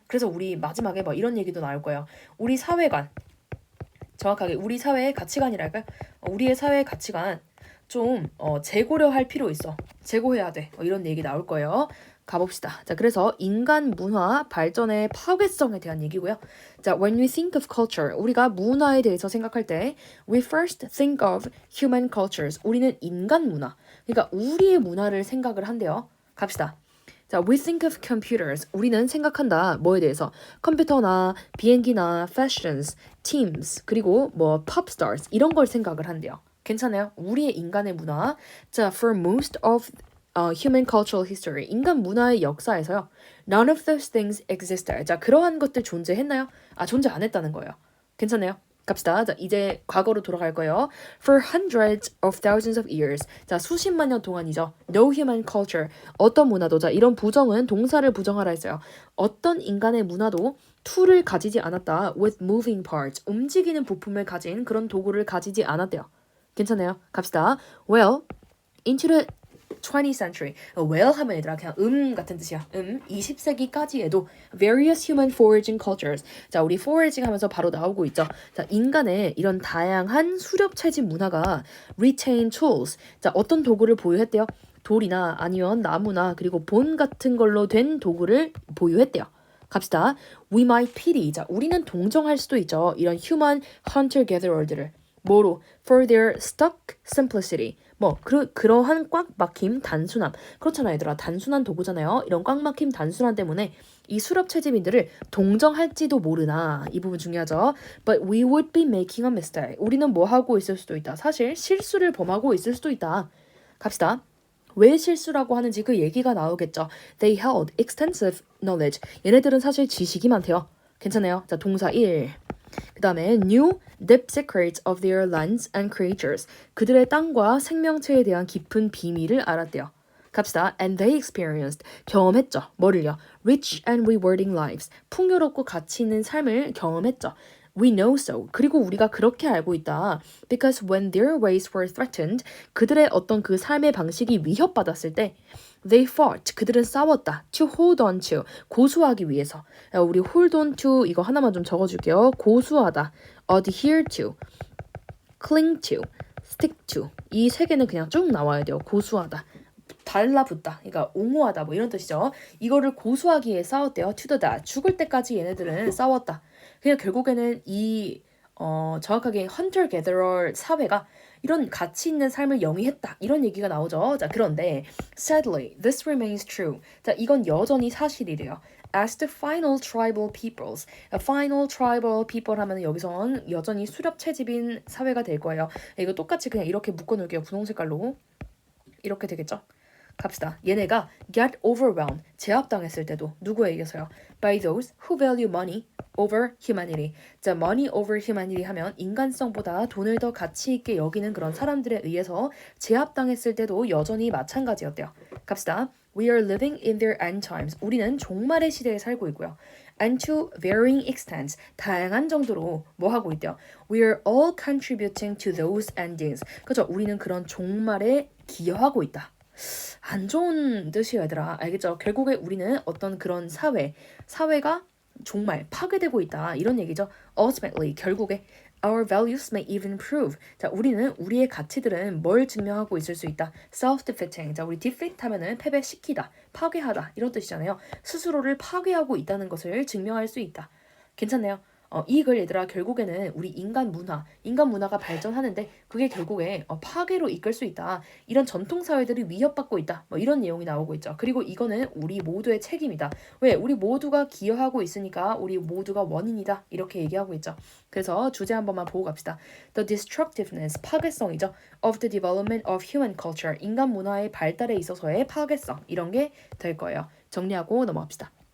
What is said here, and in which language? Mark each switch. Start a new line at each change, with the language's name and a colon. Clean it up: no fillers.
Korean: 그래서 우리 마지막에 뭐 이런 얘기도 나올 거예요. 우리 사회관, 정확하게 우리 사회의 가치관이랄까요? 우리의 사회의 가치관 좀 재고려할 필요 있어. 재고해야 돼. 이런 얘기 나올 거예요. 가봅시다. 자, 그래서 인간 문화 발전의 파괴성에 대한 얘기고요.
English: 자, when we think of culture,
Korean: 우리가 문화에 대해서 생각할 때
English: we first think of human cultures.
Korean: 우리는 인간 문화. 그러니까 우리의 문화를 생각을 한대요. 갑시다. 자,
English: we think of computers.
Korean: 우리는 생각한다. 뭐에 대해서? 컴퓨터나 비행기나 fashions, teams, 그리고 뭐 pop stars 이런 걸 생각을 한대요. 괜찮아요? 우리의 인간의 문화.
English: 자, for most of human cultural history.
Korean: 인간 문화의 역사에서요.
English: None of those things existed.
Korean: 자, 그러한 것들 존재했나요? 존재 안 했다는 거예요. 괜찮아요? 갑시다. 자, 이제 과거로 돌아갈 거예요.
English: For hundreds of thousands of years.
Korean: 자, 수십만 년 동안이죠.
English: No human culture.
Korean: 어떤 문화도. 자, 이런 부정은 동사를 부정하라 했어요. 어떤 인간의 문화도 툴을 가지지 않았다.
English: With moving parts.
Korean: 움직이는 부품을 가진 그런 도구를 가지지 않았대요. 괜찮아요? 갑시다.
English: Well, into the 20th century.
Korean: well 하면 얘들아 그냥 같은 뜻이야.
English: 20세기까지에도 various human foraging cultures.
Korean: 자, 우리 foraging 하면서 바로 나오고 있죠. 자, 인간의 이런 다양한 수렵 채집 문화가
English: retain tools.
Korean: 자, 어떤 도구를 보유했대요? 돌이나 아니면 나무나 그리고 본 같은 걸로 된 도구를 보유했대요.
English: 갑시다. We might pity.
Korean: 자, 우리는 동정할 수도 있죠. 이런 human hunter-gatherer들을. 뭐로?
English: For their stuck simplicity.
Korean: 그러한 꽉 막힘 단순함. 그렇잖아요, 얘들아. 단순한 도구잖아요. 이런 꽉 막힘 단순함 때문에 이 수렵 채집인들을 동정할지도 모르나. 이 부분 중요하죠.
English: But we would be making a mistake.
Korean: 우리는 뭐 하고 있을 수도 있다. 사실 실수를 범하고 있을 수도 있다. 갑시다. 왜 실수라고 하는지 그 얘기가 나오겠죠.
English: They held extensive knowledge.
Korean: 얘네들은 사실 지식이 많대요. 괜찮아요. 자, 동사 1. 그 다음에
English: knew deep secrets of their lands and creatures.
Korean: 그들의 땅과 생명체에 대한 깊은 비밀을 알았대요. 갑시다.
English: And they experienced.
Korean: 경험했죠. 뭐를요?
English: Rich and rewarding lives.
Korean: 풍요롭고 가치 있는 삶을 경험했죠.
English: We know so.
Korean: 그리고 우리가 그렇게 알고 있다.
English: Because when their ways were threatened,
Korean: 그들의 어떤 그 삶의 방식이 위협받았을 때
English: they fought.
Korean: 그들은 싸웠다.
English: To hold on to.
Korean: 고수하기 위해서. 우리 hold on to 이거 하나만 좀 적어줄게요.
English: 고수하다. adhere to. cling to. stick to.
Korean: 이 세 개는 그냥 쭉 나와야 돼요. 고수하다. 달라붙다. 그러니까 옹호하다 뭐 이런 뜻이죠. 이거를 고수하기 위해 싸웠대요.
English: to the death.
Korean: 죽을 때까지 얘네들은 싸웠다. 그냥 결국에는 이 정확하게 hunter-gatherer 사회가 이런 가치 있는 삶을 영위했다. 이런 얘기가 나오죠. 자, 그런데
English: sadly, this remains true.
Korean: 자, 이건 여전히 사실이래요.
English: As the final tribal peoples.
Korean: final tribal people 하면 여기선 여전히 수렵 채집인 사회가 될 거예요. 이거 똑같이 그냥 이렇게 묶어놓을게요. 분홍 색깔로. 이렇게 되겠죠? 갑시다. 얘네가
English: get overwhelmed,
Korean: 제압당했을 때도 누구에 의해서요?
English: By those who value money over humanity.
Korean: 자, money over humanity 하면 인간성보다 돈을 더 가치 있게 여기는 그런 사람들에 의해서 제압당했을 때도 여전히 마찬가지였대요. 갑시다.
English: We are living in their end times.
Korean: 우리는 종말의 시대에 살고 있고요.
English: and to varying extents,
Korean: 다양한 정도로 뭐 하고 있대요?
English: We're all contributing to those endings.
Korean: 그죠? 우리는 그런 종말에 기여하고 있다. 안 좋은 뜻이에요, 얘들아. 알겠죠? 결국에 우리는 어떤 그런 사회가 정말 파괴되고 있다. 이런 얘기죠.
English: Ultimately,
Korean: 결국에
English: our values may even prove.
Korean: 자, 우리는 우리의 가치들은 뭘 증명하고 있을 수 있다.
English: Self-defeating.
Korean: 자, 우리 defeat 하면은 패배시키다, 파괴하다 이런 뜻이잖아요. 스스로를 파괴하고 있다는 것을 증명할 수 있다. 괜찮네요. 이 글 얘들아 결국에는 우리 인간 문화가 발전하는데 그게 결국에 파괴로 이끌 수 있다. 이런 전통 사회들이 위협받고 있다. 뭐 이런 내용이 나오고 있죠. 그리고 이거는 우리 모두의 책임이다. 왜? 우리 모두가 기여하고 있으니까 우리 모두가 원인이다. 이렇게 얘기하고 있죠. 그래서 주제 한 번만 보고 갑시다.
English: The destructiveness,
Korean: 파괴성이죠.
English: Of the development of human culture,
Korean: 인간 문화의 발달에 있어서의 파괴성. 이런 게 될 거예요. 정리하고 넘어갑시다.